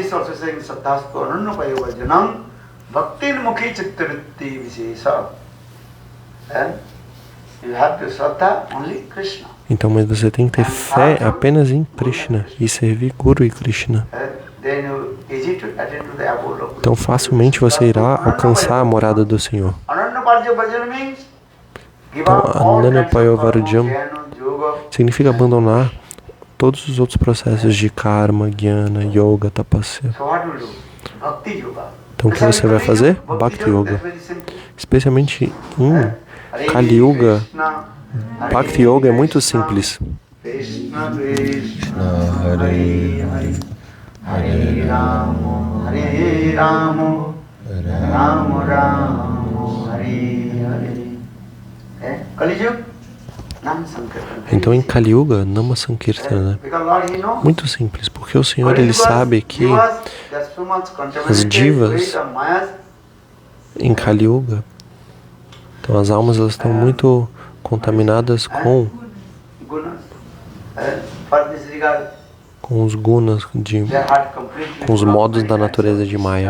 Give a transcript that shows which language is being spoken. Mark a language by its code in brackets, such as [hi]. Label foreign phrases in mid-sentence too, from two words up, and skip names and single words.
[pt] Então, mas você tem que ter fé apenas em Krishna e servir Guru e Krishna. Então, facilmente você irá alcançar a morada do Senhor. Então, [sa] Ananapayo Varjam [pt] significa abandonar todos os outros processos de karma, jnana, yoga, tapasya. Então, o que você vai fazer? Bhakti Yoga. Especialmente em Kali Yuga, Bhakti Yoga é muito simples. [sa] Krishna Hare Hare Rama Hare Rama Rama Rama Hare Hare. [pt] Kali Yuga? Então em Kali Yuga, [sa] Nama Sankirtana, [pt] muito simples, porque o Senhor ele sabe que as divas em Kali Yuga, então as almas elas estão muito contaminadas com os gunas, com os modos da natureza de Maya.